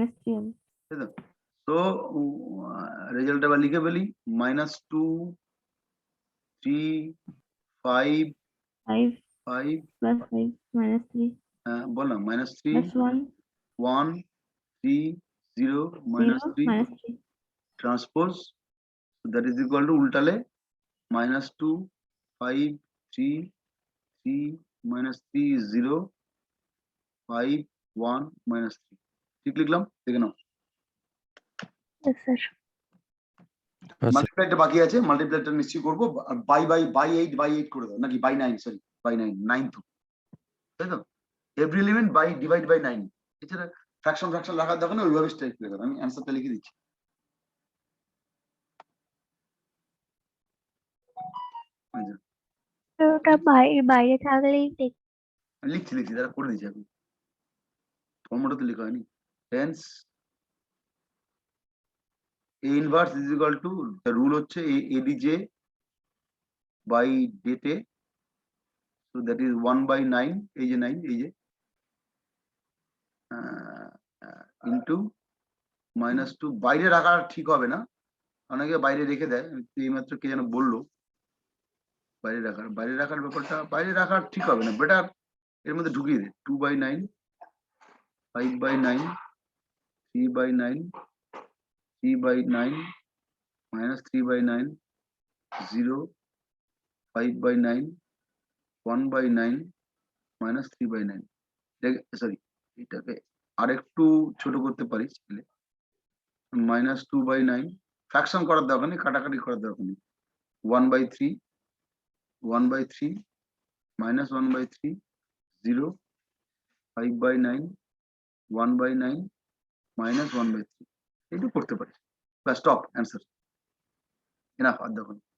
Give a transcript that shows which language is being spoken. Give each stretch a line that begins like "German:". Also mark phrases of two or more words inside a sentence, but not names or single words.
Bangla: তাই তো? তো রেজাল্ট আবার লিখে ফেলি, -2 3 5 5 5 + 5 -3 বল না, -3 + 1 1 3 0 0 -3 -3 ট্রান্সপোজ,
English: that is equal to উল্টালে -2 5 3 3 minus 3 is 0, 5, 1 minus 3.
Bangla: ঠিক লিখলাম, দেখে নাও।
English: Yes, sir.
Bangla: আচ্ছা মাল্টিপ্লাইটা বাকি আছে, মাল্টিপ্লাইটা নিশ্চয়ই করবো। বাই 8 করে দাও, নাকি বাই 9, সরি বাই 9 তো, তাই তো?
English: every element by divide by 9.
Bangla: এছাড়া ফ্র্যাকশন রাখার দরকার নেই, ওইভাবে স্ট্রাইক করে দাও। আমি অ্যান্সারটা লিখে দিচ্ছি। তো ওটা বাইরে থাকলেই লিখছি তারা করে দিচ্ছি এখন, ফর্মটা তো লেখা হয়নি।
English: হেন্স A inverse is equal to, the rule হচ্ছে ADJ by date, so that is 1 by 9,
Bangla: এই যে 9, এই যে into -2, বাইরে রাখা ঠিক হবে না, অনেকে বাইরে রেখে দেয়, এইমাত্র কে যেন বললো বাইরে রাখার ব্যাপারটা, বাইরে রাখা ঠিক হবে না, বেটার এর মধ্যে ঢুকিয়ে দে।
English: 2 by 9, 5 by 9, 3 by 9, 3 by 9, minus 3 by 9, 0, 5 by 9, 1 by 9, minus 3 by 9।
Bangla: সরি, এটাকে আরেকটু ছোট করতে পারি, -2 by 9, ফ্র্যাকশন করার দরকার নেই, কাটাকাটি করার দরকার নেই।
English: 1 by 3, 1 by 3, minus 1 by 3, 0, 5 by 9, 1 by 9, minus 1 by 3,
Bangla: এইটু করতে পারি।
English: stop, answer enough,
Bangla: আর দেখুন।